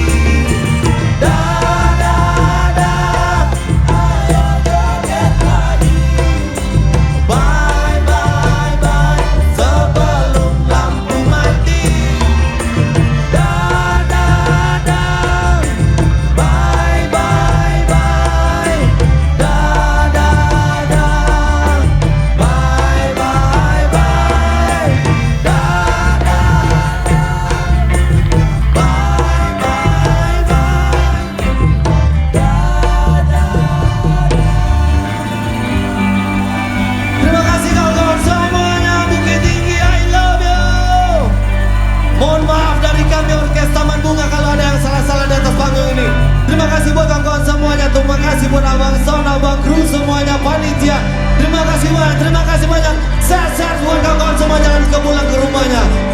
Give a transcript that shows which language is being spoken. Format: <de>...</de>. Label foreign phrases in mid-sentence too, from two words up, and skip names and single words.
<id>Dadah, ayo joget lagi.</id> <en>Bye, bye, bye.</en> <id>Sebelum lampu mati. Dadah,</id> <en>bye, bye, bye.</en> <id>Dadah,</id> <en>bye, bye, bye.</en> <id>Terima kasih kawan-kawan semuanya. Bukit Tinggi,</id> <en>I love you.</en> <id>Mohon maaf dari kami Orkes Taman Bunga kalau ada yang salah-salah di atas panggung ini. Terima kasih buat kawan-kawan semuanya. Terima kasih buat abang sound, abang kru semuanya, panitia. Terima kasih banyak, terima kasih banyak. Sehat-sehat buat kawan-kawan semua, jangan pulang ke rumahnya.</id>